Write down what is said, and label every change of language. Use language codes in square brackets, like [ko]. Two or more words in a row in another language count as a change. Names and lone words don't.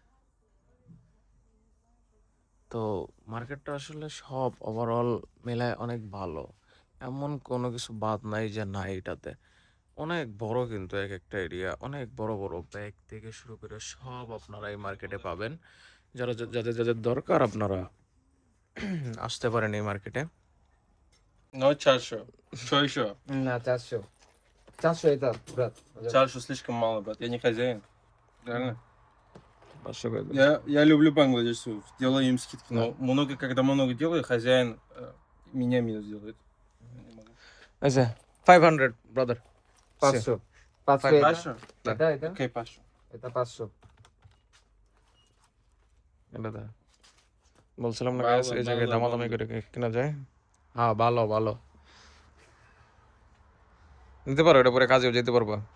[bn] তো মার্কেটটা আসলে সব ওভারঅল মেলায় অনেক ভালো, এমন কোনো কিছু বাদ নাই যে নাই এটাতে। অনেক বড় কিন্তু এক একটা এরিয়া, অনেক বড় বড় ব্যাগ থেকে শুরু করে সব আপনারা এই মার্কেটে পাবেন। যারা যাদের যাদের দরকার আপনারা আসতে পারেন এই মার্কেটে। [ru] Ну, чашу. Что еще? না 400, 400 это, брат. Чашу слишком мало, брат. Я не хозяин. Реально. [bn] 500 করে দেন। [ru] Я люблю бангладешцев. Делаю им скидки. Но много, когда много делаю, хозяин меня минус делает. Не могу. [bn] আচ্ছা 500 ব্রাদার। [ru] 500, 500 это, Пашу? это, Окей, Пашу. это 500. [bn] এটা বলছিলাম না ভালো, guys, এই জায়গায় ভালো, দামাদামি ভালো। করে কেনা যায়। হ্যাঁ ভালো ভালো, নিতে পারো, এটা পরে কাজেও যেতে পারবো।